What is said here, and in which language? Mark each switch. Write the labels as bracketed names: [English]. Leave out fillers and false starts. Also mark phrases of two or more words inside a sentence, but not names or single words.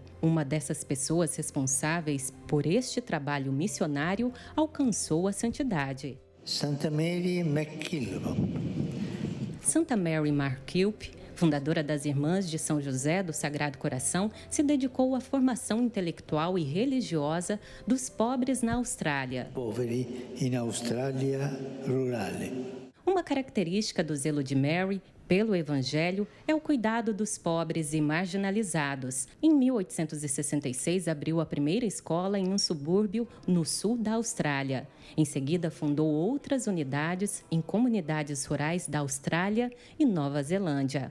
[Portuguese] Uma dessas pessoas responsáveis por este trabalho missionário alcançou a santidade. Santa Mary MacKillop. Santa Mary MacKillop, fundadora das Irmãs de São José do Sagrado Coração, se dedicou à formação intelectual e religiosa dos pobres na Austrália. [Italian] Poveri in Australia rurale. [Portuguese] Uma característica do zelo de Mary pelo Evangelho é o cuidado dos pobres e marginalizados. Em 1866, abriu a primeira escola em um subúrbio no sul da Austrália. Em seguida, fundou outras unidades em comunidades rurais da Austrália e Nova Zelândia.